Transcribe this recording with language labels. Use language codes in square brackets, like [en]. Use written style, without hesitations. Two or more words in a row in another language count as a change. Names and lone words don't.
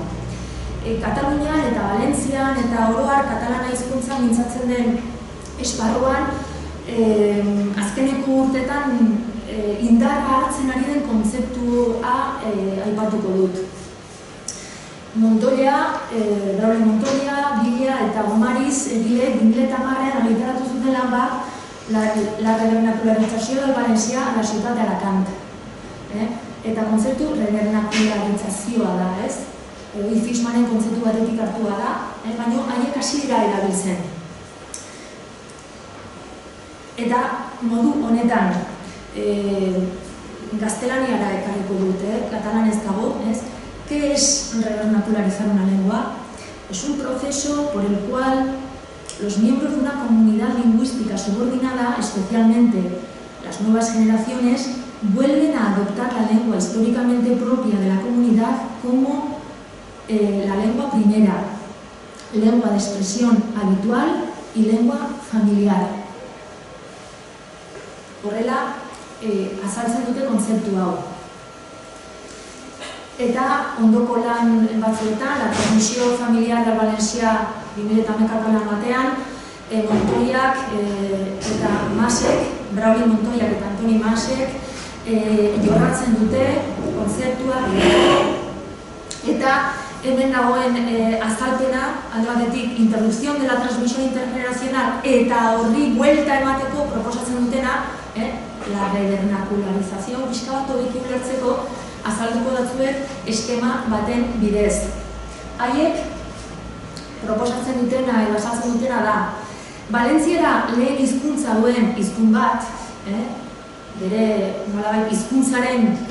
[eu] Katalunian eta Valentzian eta oroar katalana hizkuntzan mintzatzen den esparruan azkeneko urtetan indarra hartzen ari den kontzeptua aipatuko dut. Braulio Montoya, Biglia eta Gomariz egile 2010 argitaratu zuten lan bat la revernacularització del valencià a la ciutat d'Alacant. Eta kontzeptu revernacularitzaioa da, ez? Fishmanen kontzeptu batetik hartua da, baina haiek hasi dira erabiltzen. Eta modu honetan, gaztelaniara ekarriko dut, katalan ez dago, [es] ¿qué es revernacularizar una lengua? Es un proceso por el cual los miembros de una comunidad lingüística subordinada, especialmente las nuevas generaciones, vuelven a adoptar la lengua históricamente propia de la comunidad como la lengua primera, lengua de expresión habitual y lengua familiar. [eu] Horrela, azaltzen dute kontzeptu hau. Eta ondoko lan batzuetan, la transmisio familiar del valencià 2011ko lan batean, Montoyak eta Masek, Braulio Montoyak eta Antoni Masek jorratzen dute kontzeptua. Eta hemen dagoen azalpena, alde batetik, [es] interrupción de la transmisión intergeneracional [eu] eta horri buelta emateko proposatzen dutena, la revernacularizazio pixka bat hobeki ulertzeko azalduko datzuet eskema baten bidez. Haiek proposatzen dutena edo azaltzen dutena da, Valentziera lehen hizkuntza duen hizkun bat, bere nolabait hizkuntzaren